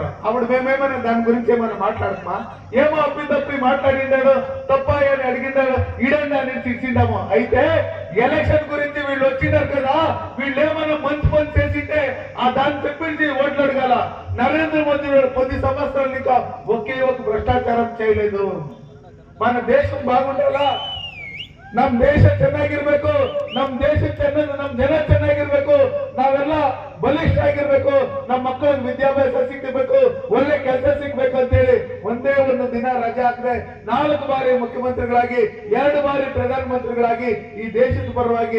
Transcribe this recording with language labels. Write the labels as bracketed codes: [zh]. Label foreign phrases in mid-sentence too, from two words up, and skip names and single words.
[te] అప్పుడు మేమేమైనా దాని గురించి ఏమైనా మాట్లాడుతున్నా, ఏమో అప్పి తప్పి మాట్లాడిండాడు, తప్ప అని అడిగిండాడు, ఈడండి అని ఇచ్చిండాము. అయితే ఎలక్షన్ గురించి వీళ్ళు వచ్చినారు కదా, వీళ్ళు ఏమైనా మంచి పని చేసింటే ఆ దాన్ని చెప్పించి ఓట్లు అడగాల. నరేంద్ర మోదీ 10 సంవత్సరాలు ఇంకా ఒకే ఒక భ్రష్టాచారం చేయలేదు. మన దేశం [kn] ಬಾಗುಂಡಲ್ಲ ನಮ್ ದೇಶ ಚೆನ್ನಾಗಿರ್ಬೇಕು ನಮ್ ದೇಶ ನಮ್ ಜನ ಚೆನ್ನಾಗಿರ್ಬೇಕು ನಾವೆಲ್ಲ ಬಲಿಷ್ಠ ಆಗಿರ್ಬೇಕು ನಮ್ಮ ಮಕ್ಕಳಿಗೆ ವಿದ್ಯಾಭ್ಯಾಸ ಸಿಗಬೇಕು ಒಳ್ಳೆ ಕೆಲಸ ಸಿಗಬೇಕು ಅಂತ ಹೇಳಿ ಒಂದೇ ಒಂದು ದಿನ ರಜೆ ಹಾಕಿದ್ರೆ 4 ಬಾರಿ ಮುಖ್ಯಮಂತ್ರಿಗಳಾಗಿ 2 ಬಾರಿ ಪ್ರಧಾನಮಂತ್ರಿಗಳಾಗಿ ಈ ದೇಶದ ಪರವಾಗಿ